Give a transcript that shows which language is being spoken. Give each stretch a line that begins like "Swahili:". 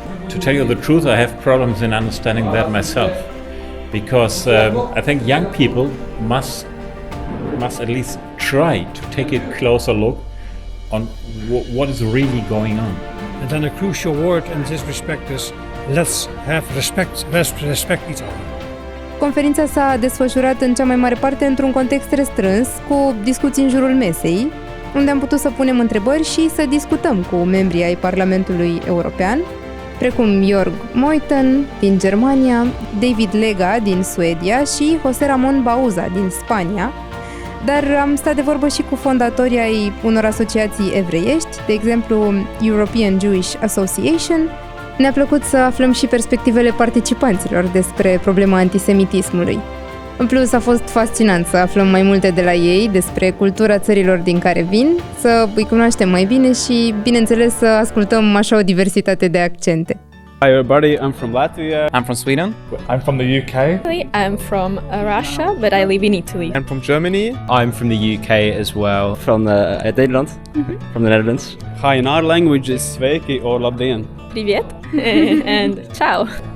English: To tell you the truth, I have problems in understanding that myself, because I think young people must at least try to take a closer look on what is really going on. And then a crucial word in this respect is let's have respect each other.
Romanian: Conferința s-a desfășurat în cea mai mare parte într-un context restrâns, cu discuții în jurul mesei, unde am putut să punem întrebări și să discutăm cu membrii ai Parlamentului European, precum Jörg Meuthen din Germania, David Lega din Suedia și José Ramón Bauza din Spania, dar am stat de vorbă și cu fondatorii ai unor asociații evreiești, de exemplu European Jewish Association. Ne-a plăcut să aflăm și perspectivele participanților despre problema antisemitismului. În plus, a fost fascinant să aflăm mai multe de la ei despre cultura țărilor din care vin, să îi cunoaștem mai bine și, bineînțeles, să ascultăm așa o diversitate de accente.
English: Hi everybody, I'm from Latvia. I'm from Sweden. I'm from the UK. I'm from Russia, but I live in Italy. I'm from Germany. I'm from the UK as well. From Nederland. From the Netherlands. Hi, in our language is Sveiki or Labdien.
Russian: Привет and
Italian: ciao.